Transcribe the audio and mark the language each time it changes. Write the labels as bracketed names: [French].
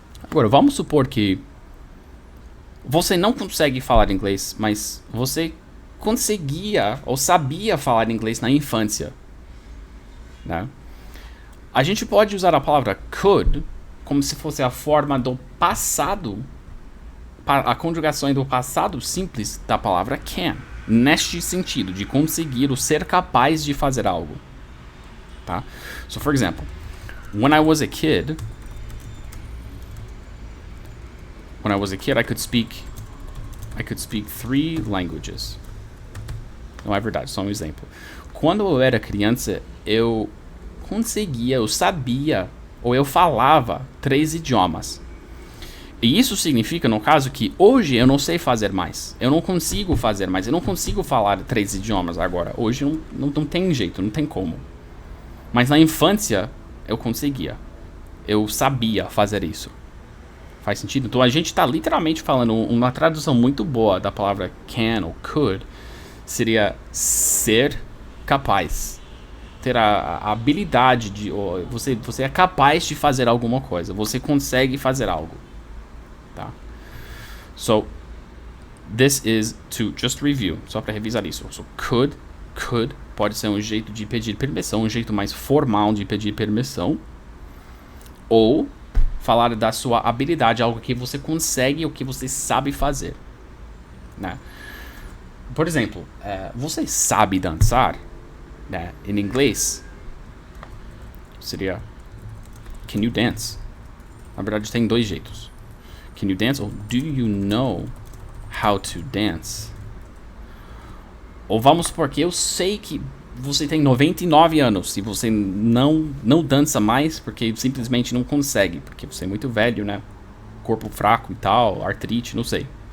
[Portuguese] Agora, vamos supor que você não consegue falar inglês, mas você conseguia ou sabia falar inglês na infância, né? A gente pode usar a palavra could como se fosse a forma do passado, a conjugação do passado simples da palavra can, neste sentido, de conseguir ou ser capaz de fazer algo, tá? [English] So, for example, when I was a kid, I could speak 3 languages. [Portuguese] Não é verdade, só um exemplo. Quando eu era criança, eu sabia, ou eu falava 3 idiomas. E isso significa, no caso, que hoje eu não sei fazer mais. Eu não consigo fazer mais. Eu não consigo falar 3 idiomas agora. Hoje não tem jeito, não tem como. Mas na infância, eu conseguia. Eu sabia fazer isso. Faz sentido? Então a gente está literalmente falando uma tradução muito boa da palavra can ou could. Seria ser capaz. Ter a habilidade de... Você é capaz de fazer alguma coisa. Você consegue fazer algo. Tá? [English] So, this is to just review. [Portuguese] Só para revisar isso. So, could pode ser um jeito de pedir permissão, um jeito mais formal de pedir permissão. Ou falar da sua habilidade, algo que você consegue ou que você sabe fazer, né? Por exemplo, você sabe dançar, né? Em inglês seria [English] can you dance? [Portuguese] Na verdade tem 2 jeitos. [English] Can you dance? Ou do you know how to dance? [Portuguese] Ou vamos supor que eu sei que você tem 99 anos e você não dança mais porque simplesmente não consegue, porque você é muito velho, né? Corpo fraco e tal, artrite, não sei.